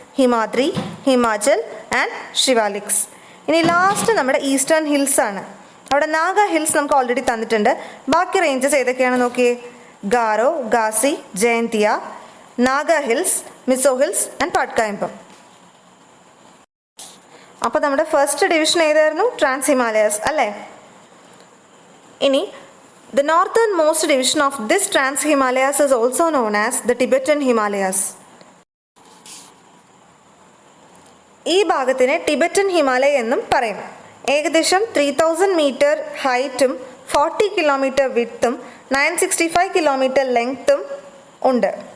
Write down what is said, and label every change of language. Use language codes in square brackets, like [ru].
[ml] Himadri, Himachal and ഷിവാലിക്സ്. ഇനി last നമ്മുടെ eastern hills ആണ്. അവിടെ നാഗ ഹിൽസ് നമുക്ക് ഓൾറെഡി തന്നിട്ടുണ്ട്. ബാക്കി റേഞ്ചസ് ഏതൊക്കെയാണ് നോക്കിയേ? ഗാരോ, ഗാസി, ജയന്തിയ, നാഗ ഹിൽസ്, മിസോ ഹിൽസ് ആൻഡ് പാട്കായംപം. അപ്പോൾ നമ്മുടെ ഫസ്റ്റ് ഡിവിഷൻ ഏതായിരുന്നു? ട്രാൻസ് ഹിമാലയാസ് അല്ലേ? ഇനി [en] the northernmost division of this Trans Himalayas is also known as the Tibetan Himalayas. [ml] ഈ ഭാഗത്തിനെ ടിബറ്റൻ ഹിമാലയ എന്നും പറയും. ഏകദേശം 3000 മീറ്റർ ഹൈറ്റും 40 കിലോമീറ്റർ വിഡ്ത്തും 965 കിലോമീറ്റർ ലെങ്ത്തും ഉണ്ട്.